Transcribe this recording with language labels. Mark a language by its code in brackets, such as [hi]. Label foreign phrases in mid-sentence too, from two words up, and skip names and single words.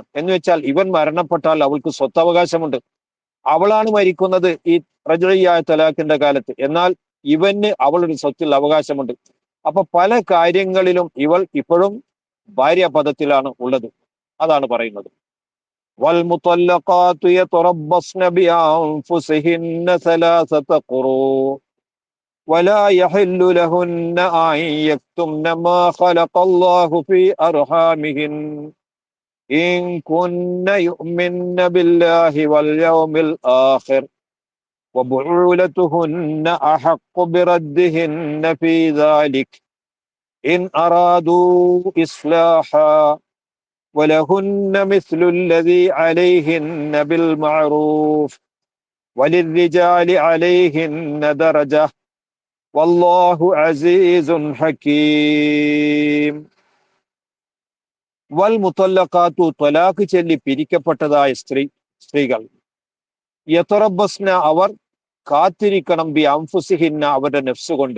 [ml] എന്ന് വെച്ചാൽ ഇവൻ മരണപ്പെട്ടാൽ അവൾക്ക് സ്വത്തവകാശമുണ്ട്. അവളാണ് മരിക്കുന്നത് ഈ റജ്ഇയ്യായ ത്വലാഖിന്റെ കാലത്ത്. എന്നാൽ ഇവന് അവളൊരു സ്വത്തിൽ അവകാശമുണ്ട്. അപ്പൊ പല കാര്യങ്ങളിലും ഇവൾ ഇപ്പോഴും ഭാര്യാപദത്തിലാണ് ഉള്ളത്. അതാണ് പറയുന്നത് [ar] والمطلقات يتربصن بأنفسهن ثلاثة قروء ولا يحل لهن أن يكتمن ما خلق الله في أرحامهن إن كن يؤمن بالله واليوم الآخر وبعولتهن أحق بردهن في ذلك إن أرادوا إصلاحا ولهن مثل الذي عليهن بالمعروف وللرجال عليهن درجة والله عزيز حكيم. والمطلقات [ml] ത്വലാഖ് ചൊല്ലി പിരിക്കപ്പെട്ടതായ സ്ത്രീകൾ യതറബ്ബസ്ന അവർ കാത്തിരിക്കണം [ar] بأنفسهن, [ml] അവരുടെ നെഫ്സ് കൊണ്ട്.